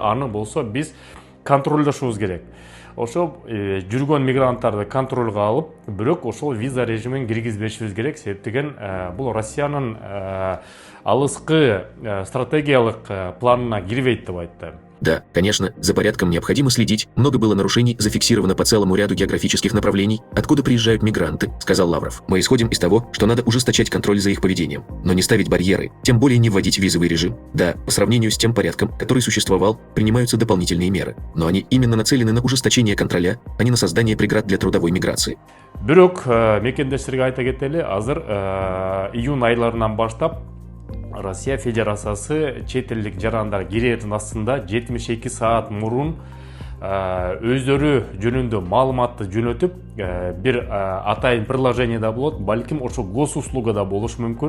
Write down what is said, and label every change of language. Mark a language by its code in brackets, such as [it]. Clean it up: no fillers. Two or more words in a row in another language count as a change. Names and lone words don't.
[ky] Аны болсо биз контролдошубуз керек. Ошо жүргөн мигранттарды контролго алып, бирок ошол виза режимин киргизбешибиз керек. Себептеген бул Россиянын алыскы стратегиялык планына кирбейт деп айтты. [ru] Да, конечно, за порядком необходимо следить. Много было нарушений зафиксировано по целому ряду географических направлений, откуда приезжают мигранты, сказал Лавров. Мы исходим из того, что надо ужесточать контроль за их поведением, но не ставить барьеры, тем более не вводить визовый режим. Да, по сравнению с тем порядком, который существовал, принимаются дополнительные меры, но они именно нацелены на ужесточение контроля, а не на создание преград для трудовой миграции. [ky] Бирок мекендештерге айта кетели, азыр июнь айларынан баштап Россия Федерациясы чет элдик жарандар кирердин астында 72 саат мурун өздөрү жөнүндө маалыматты жөнөтүп, бир атайын приложениеда болот, балким ошо госуслугада болуш мүмкүн.